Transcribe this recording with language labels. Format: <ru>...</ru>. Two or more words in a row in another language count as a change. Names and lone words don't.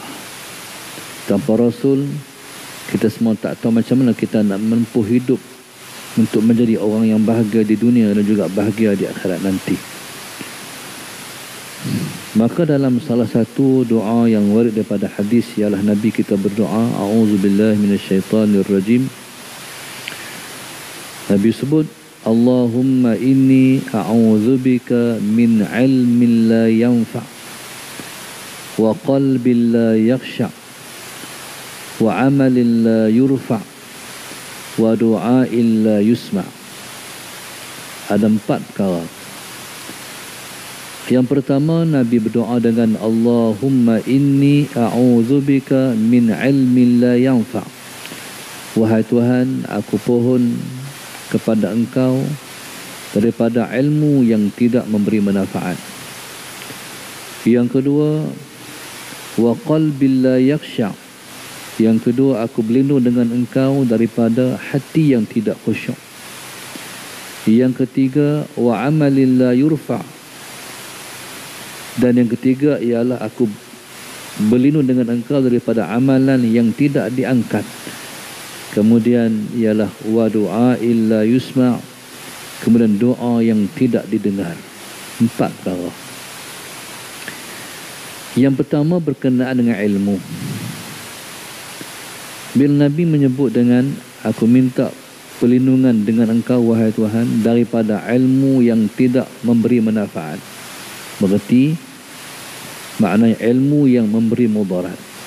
<ms>Tanpa Rasul, kita semua tak tahu macam mana kita nak menempuh hidup untuk menjadi orang yang bahagia di dunia dan juga bahagia di akhirat nanti. Maka dalam salah satu doa yang warid daripada hadis ialah Nabi kita berdoa,</ms> <ar>أعوذ بالله من الشيطان الرجيم.</ar> <ms>Nabi sebut,</ms> <ar>اللهم إني أعوذ بك من علم لا ينفع وقلب لا يخشع وعمل لا يرفع ودعاء لا يسمع'.</ar> <ms>Ada 4 perkara. Yang pertama, Nabi berdoa dengan</ms> <ar>اللهم إني أعوذ بك من علم لا ينفع'.</ar> <ms>Wahai Tuhan, aku pohon kepada Engkau daripada ilmu yang tidak memberi manfaat. Yang kedua,</ms> <ar>وقلب لا يخشع'.</ar> <ms>Yang kedua, aku berlindung dengan Engkau daripada hati yang tidak khusyuk. Yang ketiga,</ms> <ar>وعمل لا يرفع'.</ar> <ms>Dan yang ketiga ialah aku berlindung dengan Engkau daripada amalan yang tidak diangkat. Kemudian ialah</ms> <ar>ودعاء لا يسمع'.</ar> <ms>Kemudian doa yang tidak didengar. 4 perkara. Yang pertama berkenaan dengan ilmu. Bila Nabi menyebut dengan aku minta perlindungan dengan Engkau wahai Tuhan daripada ilmu yang tidak memberi manfaat, berarti maknanya ilmu yang memberi mudarat.</ms>